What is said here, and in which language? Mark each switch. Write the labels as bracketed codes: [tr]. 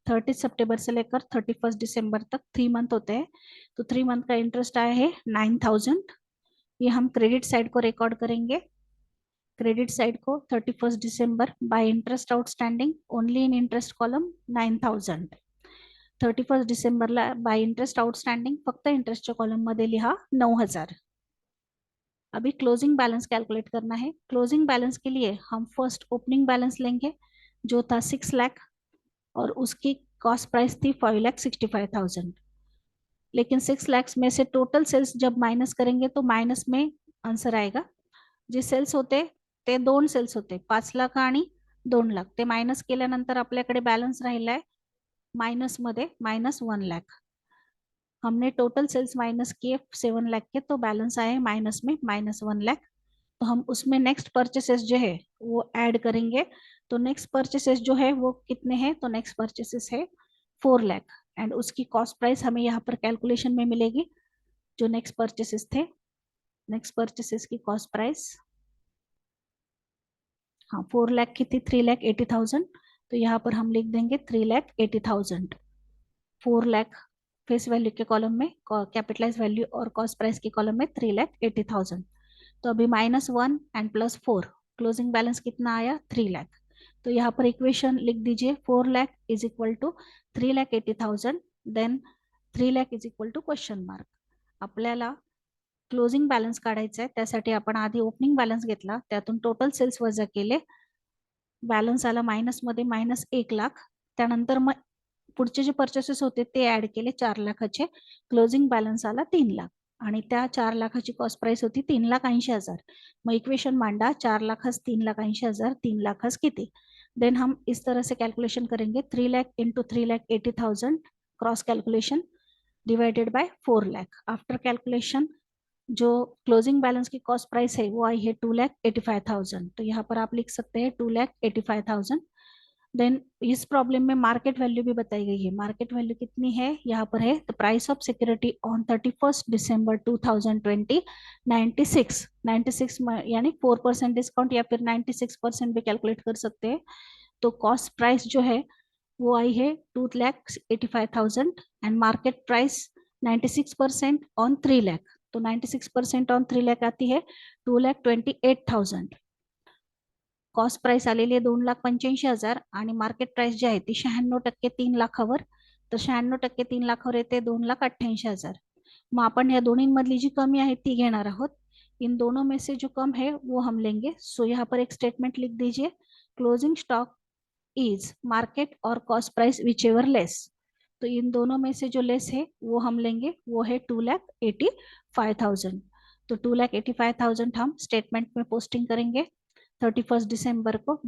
[hi] 30 सितंबर से लेकर 31 दिसंबर तक 3 मंथ होते हैं. तो 3 मंथ का इंटरेस्ट आया है 9,000. ये हम क्रेडिट साइड को रिकॉर्ड करेंगे. क्रेडिट साइड को 31 दिसंबर bye interest outstanding only in interest column 9,000. [mr] 31 डिसेंबरला बाय इंटरेस्ट आउटस्टँडिंग फक्त इंटरेस्टच्या कॉलम मध्ये लिहा 9,000. [hi] अभी क्लोजिंग बैलेंस कैलकुलेट करना है. क्लोजिंग बैलेंस के लिए हम फर्स्ट ओपनिंग बैलेंस लेंगे जो था 6 लाख और उसकी कॉस्ट प्राइस थी 5,65,000. लेकिन 6 लाख में से टोटल सेल्स जब माइनस करेंगे तो माइनस में आंसर आएगा. [mr] जे सेल्स होते ते 2 सेल्स होते 5 लाख आणि 2 लाख. ते मायनस केल्यानंतर आपल्याकडे बॅलन्स राहिलाय माइनस मध्ये -1 लाख. [hi] हमने टोटल सेल्स माइनस किए 7 लाख के तो बैलेंस आए माइनस में -1 लाख. तो हम उसमें नेक्स्ट परचेसेस जो है वो ऐड करेंगे. तो नेक्स्ट परचेसेस जो है वो कितने हैं तो नेक्स्ट परचेसेस है 4 लाख एंड उसकी कॉस्ट प्राइस हमें यहाँ पर कैलकुलेशन में मिलेगी. जो नेक्स्ट परचेसेस थे नेक्स्ट परचेसेस की कॉस्ट प्राइस हाँ 4 लाख की थी 3,80,000. तो यहाँ पर हम लिख देंगे 3,80,000. 4 लाख फेस वैल्यू के कॉलम में कैपिटलाइज वैल्यू और कॉस्ट प्राइस के कॉलम में 3,80,000. तो अभी -1 एंड +4 क्लोजिंग बैलेंस कितना आया 3 लाख. तो यहाँ पर इक्वेशन लिख दीजिए 4 lakh is equal to 3,80,000 then 3 lakh is equal to question mark. [mr] आपल्याला क्लोजिंग बॅलन्स काढायचा आहे त्यासाठी आपण आधी ओपनिंग बॅलन्स घेतला त्यातून टोटल सेल्स वजा केले. बॅलन्स आला मायनस मध्ये -1 लाख. त्यानंतर मग पुढचे जे परचेसेस होते ते ऍड केले 4 लाखाचे. क्लोजिंग बॅलन्स आला 3 लाख आणि त्या 4 लाखाची कॉस्ट प्राइस होती 3,80,000. मग इक्वेशन मांडा 4 लाख 3,80,000 3 लाख किती. [hi] देन हम इस तरह से कैलकुलेशन करेंगे 3 lakh into 3,80,000 cross calculation divided by 4 lakh. After calculation जो क्लोजिंग बैलेंस की कॉस्ट प्राइस है वो आई है 2,85,000. तो यहाँ पर आप लिख सकते हैं 2,85,000. देन इस प्रॉब्लम में मार्केट वैल्यू भी बताई गई है. मार्केट वैल्यू कितनी है यहाँ पर है [en] the price of security on 31 December 2020 96 [hi] यानी 4% डिस्काउंट या फिर 96% भी कैलकुलेट कर सकते हैं. तो कॉस्ट प्राइस जो है वो आई है 2,85,000 and market price 96% on 3 lakh. तो 96% ऑन 3 लाख आती है 2,28,000. [mr] कॉस्ट प्राइस आलेली आहे 2,85,000 आणि मार्केट प्राइस जी आहे ती 96% 3 लाखावर. तर 96% 3 लाखावर येते 2,88,000. मग आपण या दोन्हींमधली जी कमी आहे ती घेणार आहोत. [hi] इन दोनों में से जो कम है वो हम लेंगे. सो यहाँ पर एक स्टेटमेंट लिख दीजिए [en] Closing stock is market और cost price whichever less. [hi] तो इन दोनों में से जो लेस है वो हम लेंगे वो है 2,85,000. तो 2,85,000 हम स्टेटमेंट में पोस्टिंग करेंगे 31 दिसंबर को.